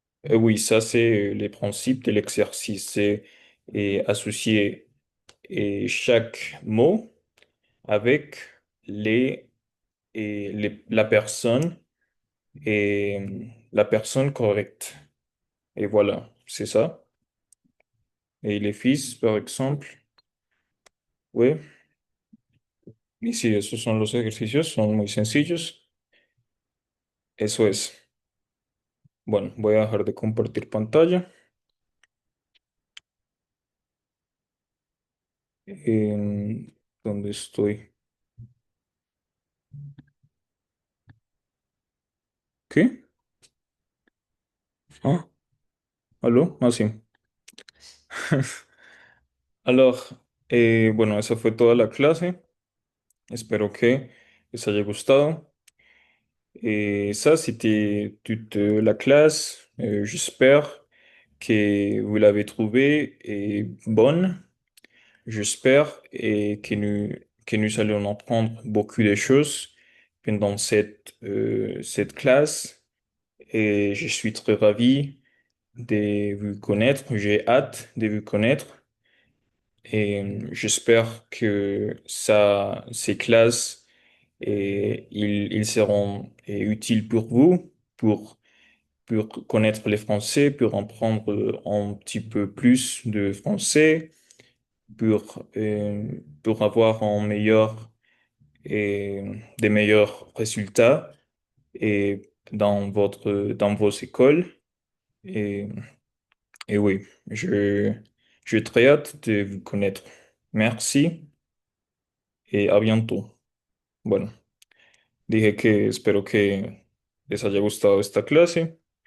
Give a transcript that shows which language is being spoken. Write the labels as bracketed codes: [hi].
[fr] Oui, ça c'est les principes de l'exercice. C'est associer chaque mot avec la personne la personne correcte. Et voilà, c'est ça. Et les fils, par exemple, oui. [es] Y sí, esos son los ejercicios, son muy sencillos. Eso es. Bueno, voy a dejar de compartir pantalla. ¿Dónde estoy? ¿Qué? Ah, ¿aló? Ah, sí. Alors, bueno, esa fue toda la clase. Espero que les haya gustado. [fr] Ça, c'était toute la classe. J'espère que vous l'avez trouvée et bonne. J'espère et que nous allons apprendre beaucoup de choses pendant cette classe. Et je suis très ravi de vous connaître. J'ai hâte de vous connaître. Et j'espère que ces classes, ils seront utiles pour vous, pour connaître les Français, pour apprendre un petit peu plus de français, pour avoir des meilleurs résultats dans vos écoles. Et, et oui, j'ai très hâte de vous connaître. Merci et à bientôt. [es] Bueno, dije que espero que les haya gustado esta clase.